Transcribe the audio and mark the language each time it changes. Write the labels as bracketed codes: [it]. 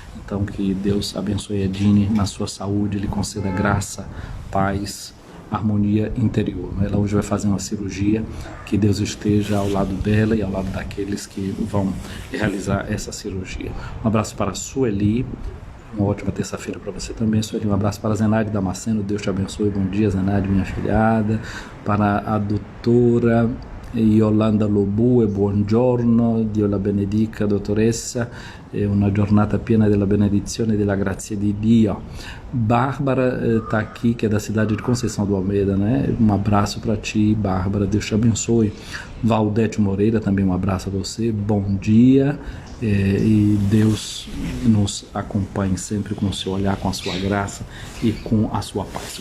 [pt] Então que Deus abençoe Edine na sua saúde, lhe conceda graça, paz, harmonia interior. Ela hoje vai fazer uma cirurgia, que Deus esteja ao lado dela e ao lado daqueles que vão realizar essa cirurgia. Um abraço para a Sueli, uma ótima terça-feira para você também, Sueli. Um abraço para a Zenaide Damasceno, Deus te abençoe, bom dia Zenaide, minha filhada. Para a doutora [it] Yolanda Lobue, buongiorno, Dio la benedica dottoressa, è una giornata piena della benedizione e della grazia di Dio. [pt] Bárbara está aqui, que é da cidade de Conceição do Almeida, né? Um abraço para ti, Bárbara, Deus te abençoe. Valdete Moreira, também um abraço a você, bom dia, e Deus nos acompanhe sempre com o seu olhar, com a sua graça e com a sua paz.